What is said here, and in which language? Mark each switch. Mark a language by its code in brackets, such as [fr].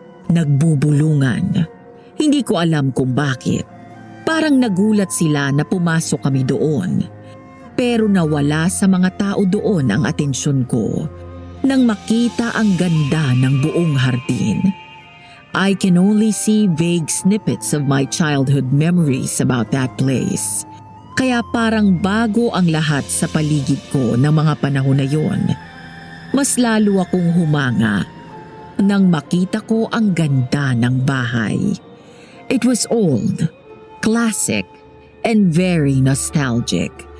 [tl] Nagbubulungan. Hindi ko alam kung bakit. Parang nagulat sila na pumasok kami doon. Pero nawala sa mga tao doon ang atensyon ko nang makita ang ganda ng buong hardin. [en] I can only see vague snippets of my childhood memories about that place. [tl] Kaya parang bago ang lahat sa paligid ko ng mga panahon na yon. Mas lalo akong humanga nang makita ko ang ganda ng bahay. [en] It was old, classic, and very nostalgic.